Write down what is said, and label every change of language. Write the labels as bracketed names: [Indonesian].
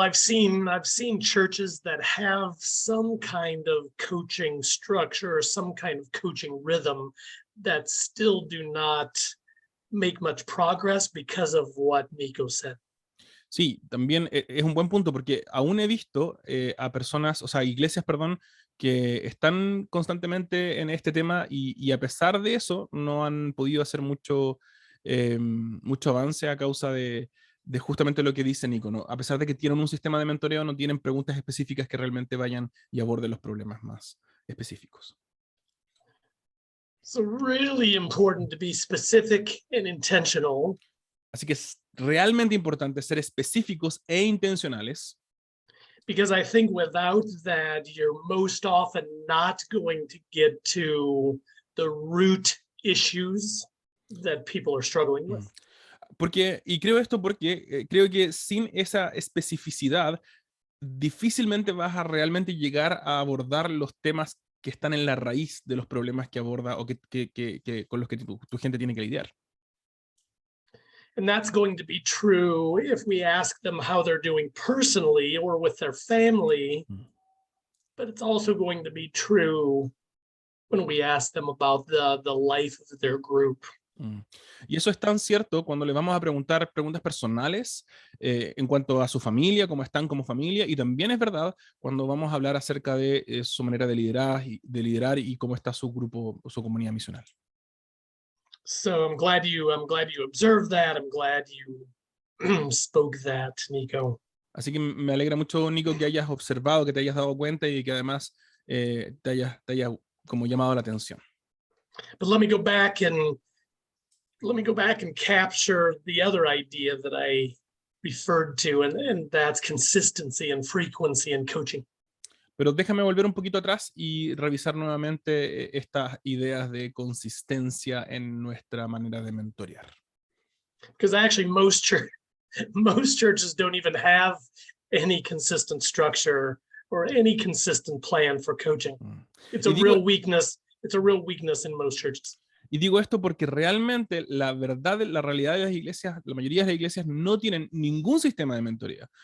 [English] I've seen churches that have some kind of coaching structure or some kind of coaching rhythm that still do not make much progress because of what Nico said. [Spanish] Sí, también es un buen punto porque aún he visto a personas, o sea, iglesias, perdón, que están constantemente en este tema y a pesar de eso no han podido hacer mucho avance a causa de justamente lo que dice Nico, ¿no? A pesar de que tienen un sistema de mentoreo, no tienen preguntas específicas que realmente vayan y aborden los problemas más específicos. [English] So really important to be specific and intentional. [Spanish] Así que es realmente importante ser específicos e intencionales. [English] Because I think without that, you're most often not going to get to the root issues that people are struggling with. [Spanish] Y creo esto porque creo que sin esa especificidad, difícilmente vas a realmente llegar a abordar los temas que están en la raíz de los problemas que aborda o que con los que tu gente tiene que lidiar. [English] And that's going to be true if we ask them how they're doing personally or with their family. But it's also going to be true when we ask them about the life of their group. [Spanish] Y eso es tan cierto cuando le vamos a preguntar preguntas personales en cuanto a su familia, cómo están como familia, y también es verdad cuando vamos a hablar acerca de su manera de liderar y cómo está su grupo o su comunidad misional. [English] So I'm glad you observed that. I'm glad you spoke that, Nico. [Spanish] Así que me alegra mucho, Nico, que hayas observado, que te hayas dado cuenta y que además te haya como llamado la atención. [English] But let me go back and capture the other idea that I referred to, and that's consistency and frequency in coaching. [Spanish] Pero déjame volver un poquito atrás y revisar nuevamente estas ideas de consistencia en nuestra manera de mentorear. [English] Because actually most churches don't even have any consistent structure or any consistent plan for coaching. It's a real weakness. It's a real weakness in most churches. [Spanish] Y digo esto porque realmente la verdad, la realidad de las iglesias, la mayoría de las iglesias no tienen ningún sistema de mentoría.